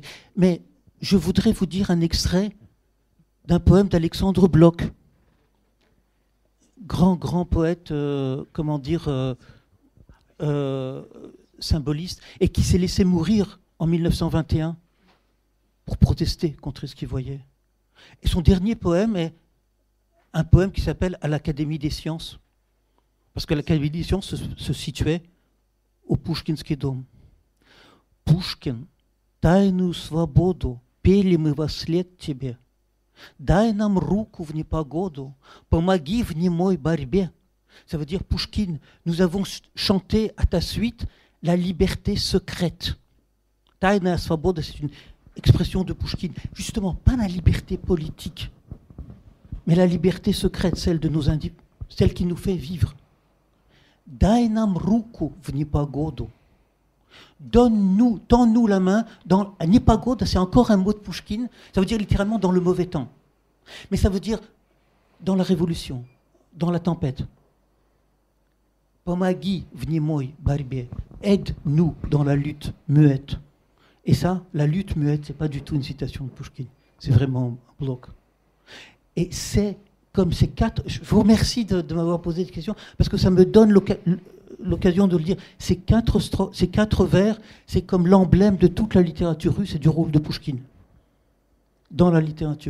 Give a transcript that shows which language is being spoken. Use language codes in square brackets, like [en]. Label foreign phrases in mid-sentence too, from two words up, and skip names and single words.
[fr] Mais je voudrais vous dire un extrait d'un poème d'Alexandre Blok, grand poète, symboliste, et qui s'est laissé mourir en 1921 pour protester contre ce qu'il voyait. Et son dernier poème est un poème qui s'appelle « À l'Académie des sciences », parce que l'Académie des sciences se situait au Пушкинский дом. [ru] Пушкин, тайную свободу пели мы во след тебе. Дай нам руку в непогоду, помоги в немой борьбе. [fr] Ça veut dire, Pouchkine, nous avons chanté à ta suite la liberté secrète. [ru] тайна свобода, [fr] c'est une expression de Pouchkine. Justement, pas la liberté politique, mais la liberté secrète, celle qui nous fait vivre. [ru] Дай нам руку в непогоду. [fr] Tends-nous la main. Непогода, c'est encore un mot de Pouchkine. Ça veut dire littéralement dans le mauvais temps. Mais ça veut dire dans la révolution, dans la tempête. [ru] Помоги в немой борьбе. [fr] Aide-nous dans la lutte muette. Et ça, la lutte muette, c'est pas du tout une citation de Pouchkine. C'est vraiment un bloc. Et c'est comme ces quatre... Je vous remercie de m'avoir posé cette question, parce que ça me donne l'occasion de le dire. Ces quatre vers, c'est comme l'emblème de toute la littérature russe et du rôle de Pouchkine dans la littérature.